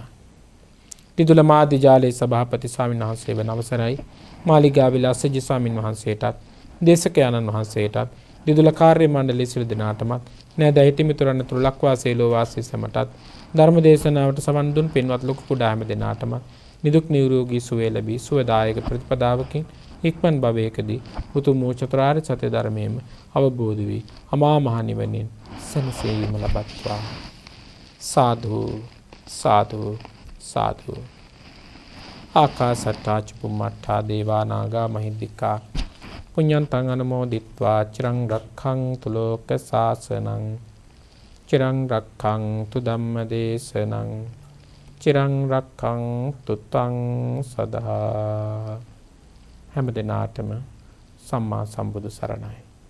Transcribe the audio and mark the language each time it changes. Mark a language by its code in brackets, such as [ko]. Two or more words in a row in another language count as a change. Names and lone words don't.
[si] දිදුල මාධ්‍ය ජාලයේ සභාපති ස්වාමීන් වහන්සේ වන අවසරයි මාලිගාවේ ලස්සජි ස්වාමීන් වහන්සේටත් දේශකයන්න් වහන්සේටත් දිදුල කාර්ය මණ්ඩලයේ සියලු දෙනාටමත් නෑද හිටිමිතුරන් තුරු ලක්වාසී ලෝවාසී සමටත් ධර්ම දේශනාවට සවන් දුන් පින්වත් ලොකු කුඩා හැම දෙනාටමත් නිදුක් නිරෝගී සුවය ලැබී සුවදායක ප්‍රතිපදාවකින් ඉක්මන් භවයකදී උතුම් චතුරාර්ය සත්‍ය ධර්මයේම අවබෝධ වී අමා මහ නිවනින් සැනසීම ලබත්වා. සාදු සාදු සාදු. [pi] ආකාසට්ටා චුම්මට්ටා දේවා නාග මහිද්దికා පුඤ්ඤන්තං අනුමෝදිත්වා චිරං රක්ඛන්තු ලෝක සාසනං චිරං රක්ඛන්තු ධම්ම දේශනං චිරං රක්ඛන්තු තං සදා. [si] හැම දිනාටම සම්මා සම්බුදු සරණයි.